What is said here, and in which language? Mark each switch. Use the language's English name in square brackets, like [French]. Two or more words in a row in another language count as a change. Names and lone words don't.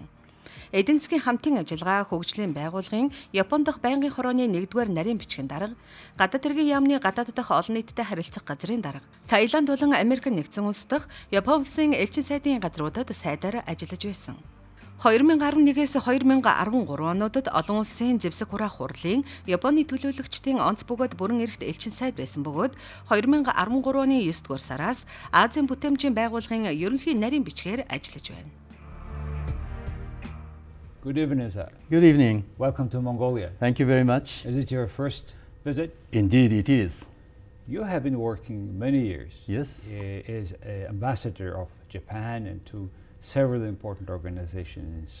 [Mongolian] Эдийн засгийн хамтын ажиллагаа хөгжлийн байгууллагын Япон дахь байнгын хорооны 1-р нарийн бичгийн дарга, Гадаад Хэргийн Яамны Гадаад дахь олон нийтэд харилцах газрын дарга, Таиланд болон Америк нэгдсэн улс дахь Япон улсын элчин сайдын газруудад сайдаар ажиллаж байсан. 2011-ээс 2013 онуудад олон улсын зэвсэг хураах хурлын Японы төлөөлөгчдийн онц бөгөөд бүрэн эрхт элчин сайд байсан бөгөөд 2013 оны 9-р сараас Азийн Бүтээмжийн Байгууллагын Ерөнхий нарийн бичгээр ажиллаж байна. [English] Good evening, sir. Good evening. Welcome to Mongolia. Thank you very much. Is it your first visit? Indeed, it is. You have been working many years Yes. as an ambassador of Japan and to several important organizations.